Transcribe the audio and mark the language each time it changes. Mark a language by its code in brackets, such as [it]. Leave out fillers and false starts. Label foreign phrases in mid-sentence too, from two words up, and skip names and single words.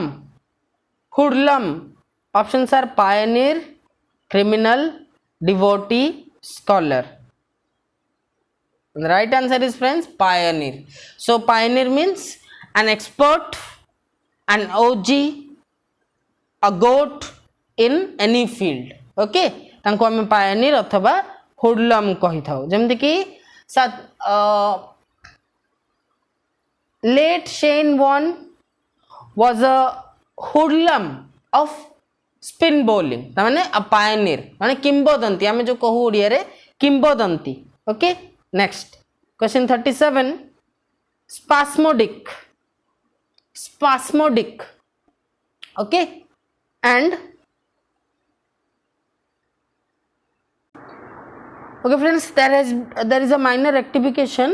[en] Hoodlum options are pioneer, criminal, devotee, scholar, and the right answer is, friends, pioneer. So pioneer means an expert, an OG, a goat in any field. [or] ओके, ତାଙ୍କୁ ଆମେ ପାୟୋନିୟର ଅଥବା ହୁଡଲମ କହି ଥାଉ. ଯେମିତି କି [en] लेट शेन वॉर्न was a hoodlum of spin bowling. [or] तामाने [en] a pioneer [or] ମାନେ କିମ୍ବଦନ୍ତୀ, ଆମେ ଯୋ କହୁ ଓଡ଼ିଆ ରେ କିମ୍ବଦନ୍ତୀ. [en] okay, next question 37. Spasmodic. Spasmodic. Okay, and okay friends, there is a minor rectification.